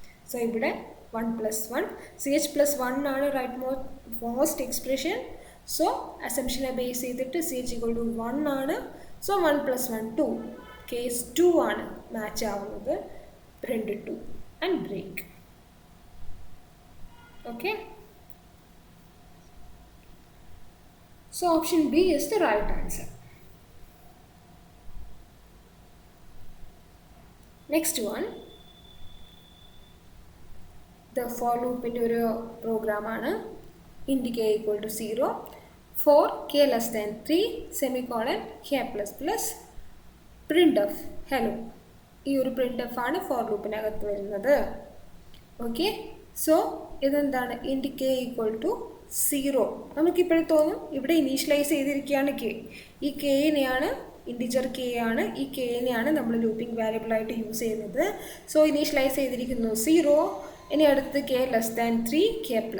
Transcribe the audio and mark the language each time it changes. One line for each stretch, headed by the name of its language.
Malayalam: So ഇവിടെ 1 + 1, CH+1 ആണ് right most expression. So അസംഷനെ base ചെയ്തിട്ട് CH = 1 ആണ്. സോ 1 + 1 2, കേസ് 2 ആണ് മാച്ച് ആവുന്നത്, print 2 and break.
English: Okay, so option B is the right answer. Next one, the for loop in
Malayalam: ഒരു പ്രോഗ്രാമാണ്.
English: int k = 0 for k less than 3 semicolon k ++ printf hello.
Malayalam: ഈ ഒരു printf ആണ് for loopനകത്ത് വരുന്നത്. Okay, so ഇതെന്താണ്? int k = 0. നമുക്കിപ്പോഴും തോന്നും ഇവിടെ initialise ചെയ്തിരിക്കുകയാണ് k. ഈ കെനെയാണ്, ഇൻറ്റിജർ k ആണ്, ഈ കെനെയാണ് നമ്മൾ ലൂപ്പിംഗ് വാരിയബിളായിട്ട് യൂസ് ചെയ്യുന്നത്. സോ ഇനീഷ്യലൈസ് ചെയ്തിരിക്കുന്നു 0. ഇനി അടുത്ത് k less than 3 k++.